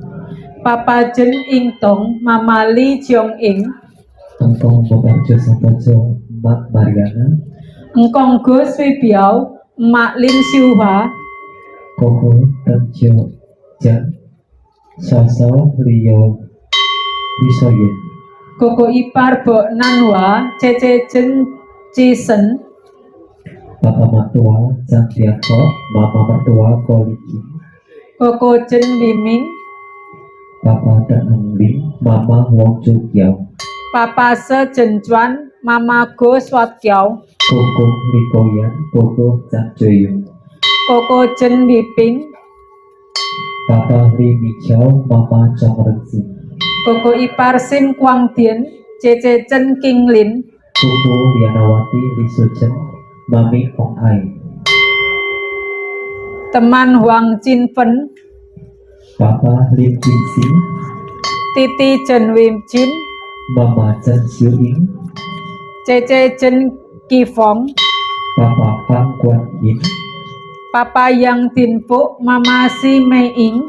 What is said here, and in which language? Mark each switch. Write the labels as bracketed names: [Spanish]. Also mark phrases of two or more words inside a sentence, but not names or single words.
[Indonesian] Papa Jen Ing Tong, Mama Li Jiong Ing, Angkong Nutarjo Santoso, Mak Mariana, Engkong Go Swibiao, Mak Lim Siuha, Koko Terjo Jan, Soso Rio Risoyin, Koko Ipar Bo Nanwa, Cece Jen Cisen, Papa Mertua Santiago, Mama Mertua Koliki, Koko Jen Liming, Papa Dan Lim, Mama Wong Chu Kiao, Papa Se Jen Chuan, Mama Go Swat Kiao, Koko Rikoyan, Koko Chan Joyung, Koko Jen Biping, Papa Li Michao, Mama Chong Rensin, Koko Ipar Sim Kwang Dien, Cece Jen King Lin, Koko Rianawati Li Suchen, Mami Ong Ai, teman Huang Jin Fen, Papa Lim Jin Sing, Titi Jen Wim Jin, Mama Chen Xiu Ying, Cece Jen Ki Fong, Papa Pang Kuan Yin, Papa Yang Tin Pu, Mama Si Mei Ing,